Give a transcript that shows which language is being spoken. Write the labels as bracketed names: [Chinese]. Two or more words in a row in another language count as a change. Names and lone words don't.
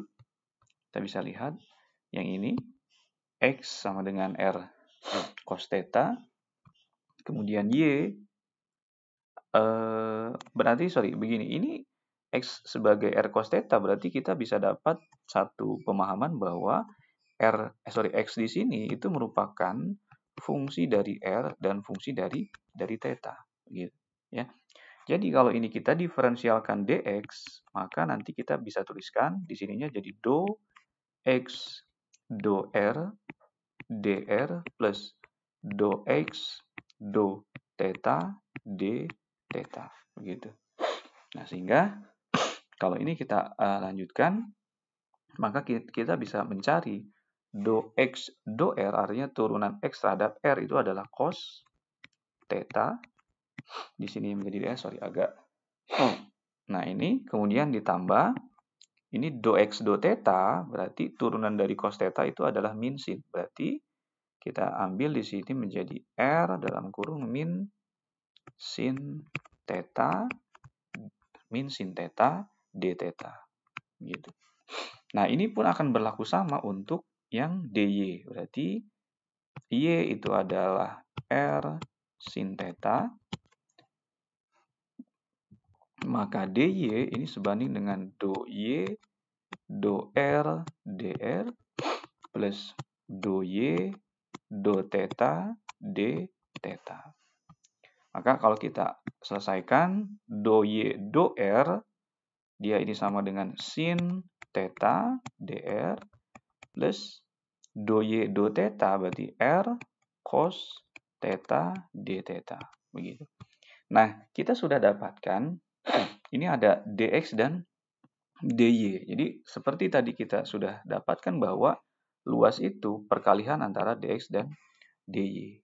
[Indonesian] Kita bisa lihat yang ini x sama dengan r cos theta, kemudian y berarti begini, ini x sebagai r cos theta, berarti kita bisa dapat satu pemahaman bahwa x di sini itu merupakan fungsi dari r dan fungsi dari theta gitu ya. Jadi kalau ini kita diferensialkan dx, maka nanti kita bisa tuliskan di sininya jadi do x do r dr plus do x do theta d theta begitu. Nah, sehingga kalau ini kita lanjutkan, maka kita bisa mencari do x do r, artinya turunan x terhadap r itu adalah cos theta. Di sini menjadi agak. Nah, ini kemudian ditambah ini do x do theta, berarti turunan dari cos theta itu adalah min sin. Berarti kita ambil di sini menjadi r dalam kurung min sin theta d theta gitu. Nah, ini pun akan berlaku sama untuk yang dy. Berarti y itu adalah r sin theta, maka dy ini sebanding dengan do y do r dr plus do y do theta d theta. Maka kalau kita selesaikan do y do r, dia ini sama dengan sin theta dr plus do y do theta, berarti r cos theta d theta begitu. Nah, kita sudah dapatkan ini ada dx dan dy. Jadi seperti tadi kita sudah dapatkan bahwa luas itu perkalian antara dx dan dy.